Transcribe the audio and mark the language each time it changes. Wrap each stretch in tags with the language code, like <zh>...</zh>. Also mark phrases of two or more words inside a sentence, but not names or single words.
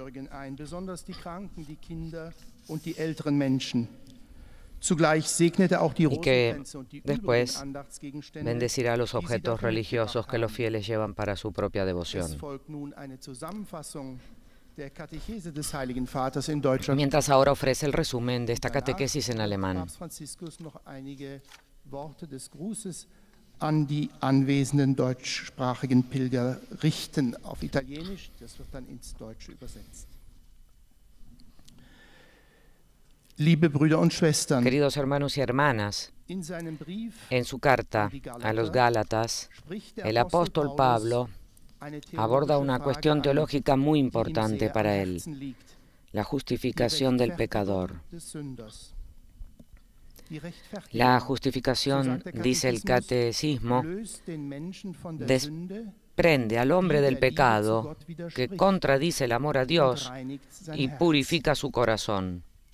<es>Y que después bendecirá los objetos religiosos que los fieles llevan para su propia devoción. Mientras ahora ofrece el resumen de esta catequesis en alemán.</es> <de>An die anwesenden deutschsprachigen Pilger richten auf Italienisch. Das wird dann ins Deutsche übersetzt. Liebe Brüder und Schwestern,</de> <es>queridos hermanos y hermanas, en su carta a los Gálatas, el apóstol Pablo aborda una cuestión teológica muy importante para él, la justificación del pecador. La justificación, dice el catecismo, desprende al hombre del pecado que contradice el amor a Dios y purifica su corazón.</es>